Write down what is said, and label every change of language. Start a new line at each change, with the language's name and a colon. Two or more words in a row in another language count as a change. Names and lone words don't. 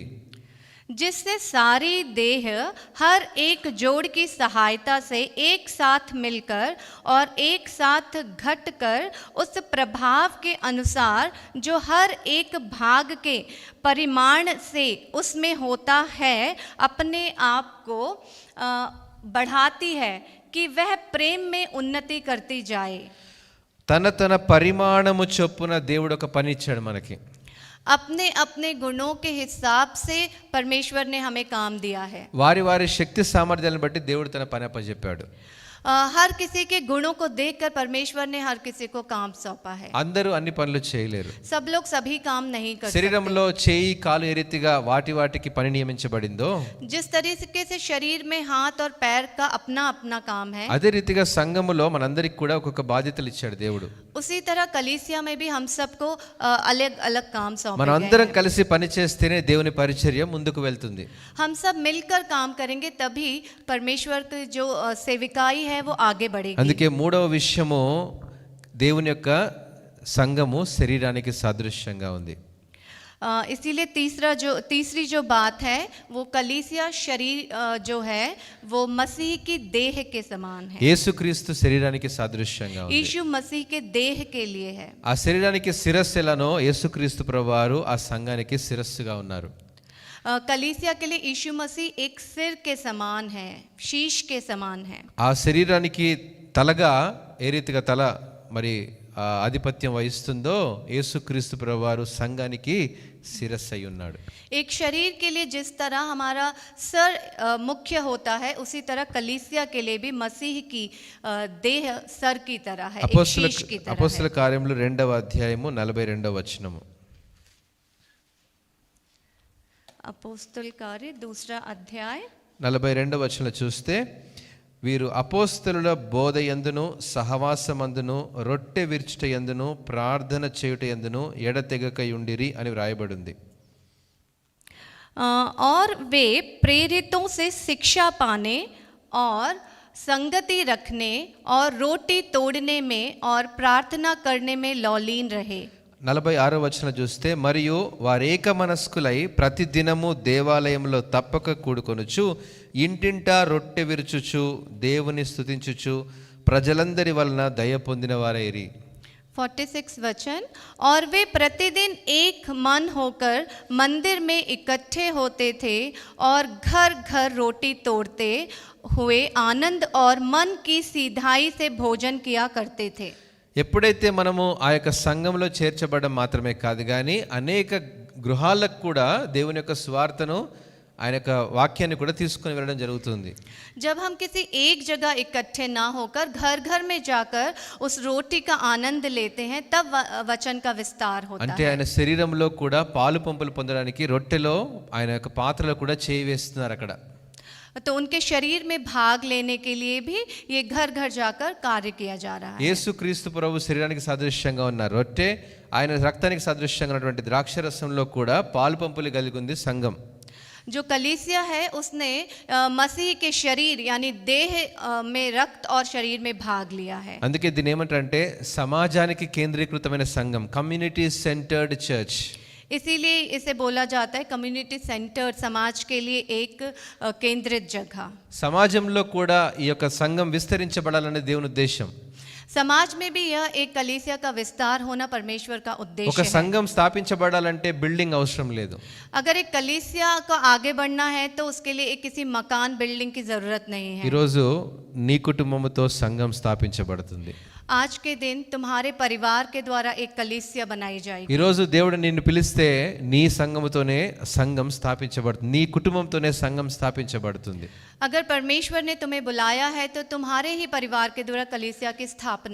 Hindi: जिससे सारी देह हर एक जोड़ की सहायता से एक साथ मिलकर और एक साथ घटकर उस प्रभाव के अनुसार जो हर एक भाग के परिमाण से उसमें होता है अपने आप को बढ़ाती है कि वह प्रेम में उन्नति करती जाए.
Telugu: తన తన పరిమాణము చొప్పున దేవుడు ఒక పని ఇచ్చాడు మనకి.
Hindi: अपने अपने गुणों के हिसाब से परमेश्वर ने हमें काम दिया है.
Telugu: వారి వారి శక్తి సామర్థ్యాలను బట్టి దేవుడు తన పని అప్పచెప్పాడు.
Hindi: हर किसी के गुणों को देखकर परमेश्वर ने हर किसी को काम सौंपा है.
Telugu: అందరూ అన్ని పనులు చేయలేరు.
Hindi: सब लोग सभी काम नहीं कर सकते.
Telugu: శరీరంలో చేయి కాలు ఏ రీతిగా వాటికి పని నియమించబడిందో,
Hindi: जिस तरीके से शरीर में हाथ और पैर का अपना अपना काम है,
Telugu: అదే రీతిగా సంఘములో మనందరికి కూడా ఒక్కొక్క బాధ్యతలు ఇచ్చాడు దేవుడు.
Hindi: उसी तरह कलीसिया में भी हम सबको अलग अलग काम सौंपे
Telugu: మనం
Hindi: गए
Telugu: అందరం
Hindi: हैं.
Telugu: కలిసి పని చేస్తేనే దేవుని పరిచర్య ముందుకు వెళ్తుంది.
Hindi: हम सब मिलकर काम करेंगे तभी परमेश्वर की जो सेविकाई है वो आगे बढ़ेगी.
Telugu: అందుకే మూడవ విషయము, దేవుని యొక్క సంఘము శరీరానికి సాదృశ్యంగా ఉంది.
Hindi: इसीलिए तीसरी जो बात है वो कलीसिया शरीर जो है वो मसीह की देह के समान है.
Telugu: యేసుక్రీస్తు శరీరానికి సాదృశ్యంగా ఉంది.
Hindi: यीशु मसीह के देह के लिए है.
Telugu: ఆ శరీరానికి శిరస్సు ఎలానో యేసుక్రీస్తు ప్రభువారు ఆ సంఘానికి శిరస్సుగా ఉన్నారు.
Hindi: कलीसिया के लिए यीशु मसीह एक सिर के समान है, शीश के समान है.
Telugu: ఆ శరీరానికి తలగా ఏ రీతిగా తల మరి ఆధిపత్యం వహిస్తుందో యేసుక్రీస్తు ప్రభువారు సంఘానికి శిరస్సు అయి ఉన్నాడు.
Hindi: एक शरीर के लिए जिस तरह हमारा सर मुख्य होता है, उसी तरह कलीसिया के लिए भी मसीह की देह सर की तरह है, एक शीश की तरह
Telugu: అపోస్తల
Hindi: है.
Telugu: కార్యములు 2వ అధ్యాయము 42వ వచనము.
Hindi: अपोस्तल कार्य 2रा अध्याय
Telugu: 42వ వచనంలో చూస్తే, వీరు అపోస్తలుల బోధ యందును సహవాసమందును రొట్టె విరుచుట యందును ప్రార్థన చేయుట యందును ఎడతెగక యుండిరి అని వ్రాయబడింది.
Hindi: और वे प्रेरितों से शिक्षा पाने और संगति रखने और रोटी तोड़ने में और प्रार्थना करने में लौलीन रहे.
Telugu: 46వ వచనం చూస్తే, మరియు వారేక మనస్కులై ప్రతి దినము దేవాలయంలో తప్పక కూడుకొనుచు ఇంటింటా రొట్టె విరుచుచు దేవుని స్తుతించుచు ప్రజలందరి వలన దయ పొందిన వారైరి.
Hindi: 46 वचन, और वे प्रतिदिन एक मन होकर मंदिर में इकट्ठे होते थे और घर घर रोटी तोड़ते हुए आनंद और मन की सीधाई से भोजन किया करते थे.
Telugu: ఎప్పుడైతే మనము ఆ యొక్క సంఘంలో చేర్చబడడం మాత్రమే కాదు కానీ అనేక గృహాలకు కూడా దేవుని యొక్క స్వార్థను ఆయన యొక్క వాక్యాన్ని కూడా తీసుకొని వెళ్ళడం జరుగుతుంది.
Hindi: जब हम किसी एक जगह इकट्ठे ना होकर घर घर में जाकर उस रोटी का आनंद लेते हैं, तब वचन का विस्तार होता
Telugu: అంటే
Hindi: है.
Telugu: ఆయన శరీరంలో కూడా పాలు పంపులు పొందడానికి రొట్టెలో ఆయన యొక్క పాత్రలో కూడా చేయి వేస్తున్నారు అక్కడ.
Hindi: तो उनके शरीर में भाग लेने के लिए भी ये घर घर जाकर कार्य किया जा रहा है.
Telugu: యేసుక్రీస్తు ప్రభు శరీరానికి సాదృశ్యంగా ఉన్న రొట్టె, ఆయన రక్తానికి సాదృశ్యంగా ఉన్నటువంటి ద్రాక్షరసంలో కూడా పాలు పంపులు కలిగి ఉంది సంఘం.
Hindi: जो कलीसिया है उसने मसीह के शरीर यानी देह में रक्त और शरीर में भाग लिया है.
Telugu: అందుకే దీని ఏమంటారంటే సమాజానికి కేంద్రీకృతమైన సంఘం,
English: community centered church.
Hindi: इसीलिए इसे बोला जाता है
English: community center,
Hindi: समाज के लिए एक केंद्रित जगह.
Telugu: సమాజంలో కూడా ఈ యొక్క సంఘం విస్తరించబడాలనే దేవుని ఉద్దేశం.
Hindi: समाज में भी यह एक कलीसिया का विस्तार होना परमेश्वर का
Telugu: ఒక
Hindi: उद्देश्य है.
Telugu: సంఘం స్థాపించబడాలంటే బిల్డింగ్ అవసరం లేదు.
Hindi: अगर एक कलीसिया का आगे बढ़ना है तो उसके लिए एक किसी मकान बिल्डिंग की जरूरत नहीं है.
Telugu: ఈరోజు నీ కుటుంబముతో సంఘం స్థాపించబడుతుంది.
Hindi: आज के दिन तुम्हारे परिवार के द्वारा एक कलीसिया बनाई जाएगी.
Telugu: ఈరోజు దేవుడు నిన్ను పిలిస్తే నీ సంఘముతోనే సంఘం స్థాపించబడుతుంది, నీ కుటుంబంతోనే సంఘం స్థాపించబడుతుంది.
Hindi: अगर परमेश्वर ने तुम्हें बुलाया है तो तुम्हारे ही परिवार के द्वारा कलीसिया की स्थापना